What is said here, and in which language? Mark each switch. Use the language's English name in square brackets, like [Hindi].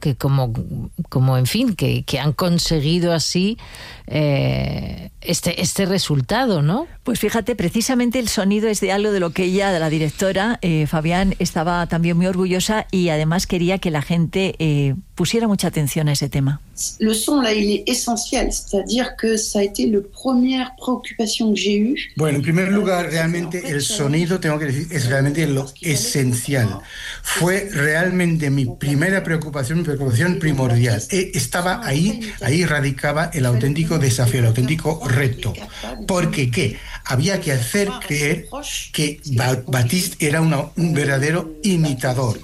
[Spanish] Que como en fin, que han conseguido así este resultado, ¿no? Pues fíjate, precisamente el sonido es de algo de lo que ella, de la directora, Fabián, estaba también muy orgullosa y además quería que la gente pusiera mucha atención a ese tema. [French] Le son là, il est essentiel, c'est-à-dire que ça a été la première préoccupación que j'ai eue. [Spanish] Bueno, en primer lugar, realmente el sonido, tengo que decir, es realmente lo esencial. Fue realmente mi primera preocupación, mi preocupación primordial. Estaba ahí radicaba el auténtico desafío, el auténtico reto. ¿Por qué? ¿Qué? Había que hacer creer que Baptiste era un verdadero imitador.